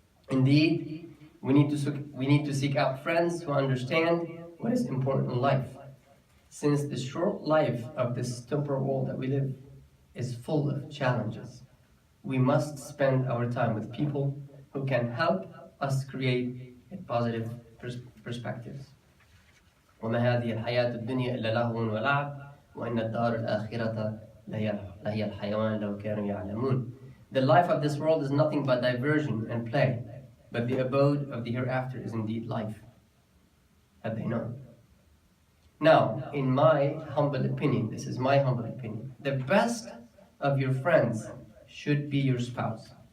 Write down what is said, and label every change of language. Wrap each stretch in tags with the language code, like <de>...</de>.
<en>Indeed, we need to seek out friends who understand what is important in life. Since the short life of this temporal world that we live is full of challenges, we must spend our time with people who can help us create a positive perspectives.</en> <ar>وما هذه الحياة الدنيا إلا لهو ولعب وإن الدار الآخرة لهي الحيوان لو كانوا يعلمون.</ar> <en>The life of this world is nothing but diversion and play, but the abode of the hereafter is indeed life. Had they known. Now, in my humble opinion, this is my humble opinion, the best of your friends should be your spouse.</en>